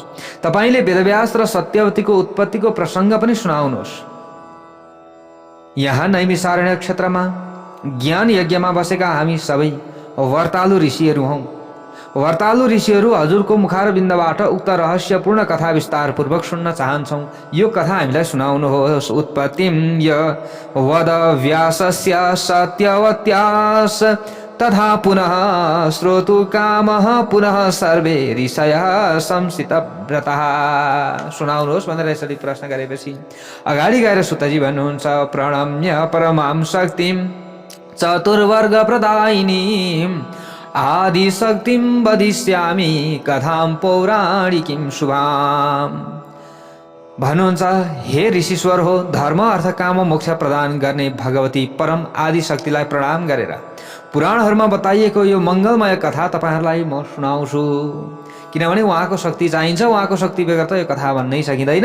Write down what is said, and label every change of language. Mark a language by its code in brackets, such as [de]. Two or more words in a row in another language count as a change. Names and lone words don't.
[ne] तपाईँले वेदव्यास र सत्यवतीको उत्पत्तिको प्रसङ्ग पनि सुनाउनुहोस्। यहाँ नैमिषारण्य क्षेत्रमा ज्ञान यज्ञमा बसेका हामी सबै वर्तालु ऋषिहरू हौँ। वर्तालु ऋषिहरू हजुरको मुखारबिन्दबाट उक्त रहस्यपूर्ण कथा विस्तार पूर्वक सुन्न चाहन्छौँ। यो कथा हामीलाई सुनाउनुहोस्। [sa] उत्पत्तिम य वद व्यासस्य सत्यवत्यास तथा पुनः श्रोतु कामः पुनः सर्वे ऋषयः संसितव्रतः। [ne] सुनाउनुहोस् भनेर यसरी प्रश्न गरेपछि अगाडि गएर सुतजी भन्नुहुन्छ, [sa] प्रणम्य परमां शक्तिं चतुर्वर्ग प्रदायिनीं आदि शक्तिं वदिष्यामि कथां पौराणिकीं शुभाम्। [ne] भन्नुहुन्छ, हे ऋषिश्वर हो, धर्म अर्थ काम मोक्ष प्रदान गर्ने भगवती परम आदि शक्तिलाई प्रणाम गरेर पुराणहरूमा बताइएको यो मङ्गलमय कथा तपाईँहरूलाई म सुनाउँछु। किनभने उहाँको शक्ति चाहिन्छ, उहाँको शक्ति बेगर त यो कथा भन्नै सकिँदैन।